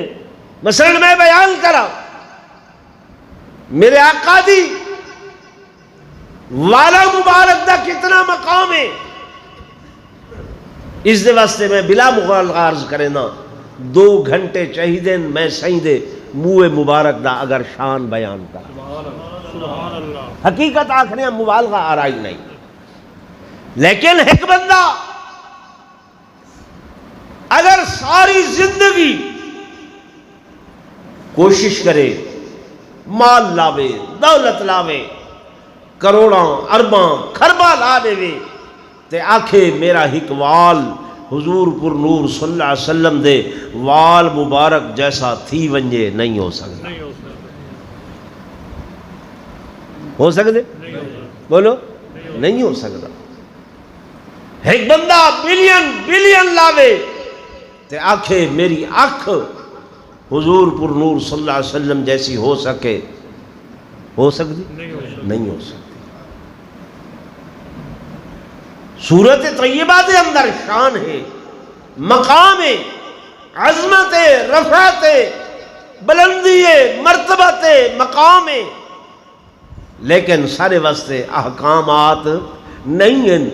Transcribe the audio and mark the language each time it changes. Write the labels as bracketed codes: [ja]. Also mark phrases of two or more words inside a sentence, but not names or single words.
[pa] مثلا میں بیان کرا، میرے آقا دی والا مبارک دا کتنا مقام ہے، اس دے واسطے میں بلا مغالطہ عرض کرے نا 2 گھنٹے چاہیے میں سہی دے منہ مبارک دا اگر شان بیان کرا، حقیقت آخری مبالغہ آرائی نہیں، لیکن ایک بندہ اگر ساری زندگی کوشش کرے، مال لاوے، دولت لاوے، کروڑاں ارباں خرباں لا دے تے آکھے میرا ہک وال حضور پر نور صلی اللہ علیہ وسلم دے وال مبارک جیسا تھی ونجے، نہیں ہو سکتا۔ ہو سکتے؟ بولو، نہیں ہو سکتا۔ ایک بندہ بلین لاوے تے آکھے میری آنکھ حضور پر نور صلی اللہ علیہ وسلم جیسی ہو سکے، ہو سکتی؟ نہیں ہو سکتی۔ صورت طیبہ دے اندر شان ہے، مقام ہے، عظمت ہے، رفعت ہے، بلندی ہے، مرتبت ہے، مقام ہے، لیکن سارے واسطے احکامات نہیں ہیں۔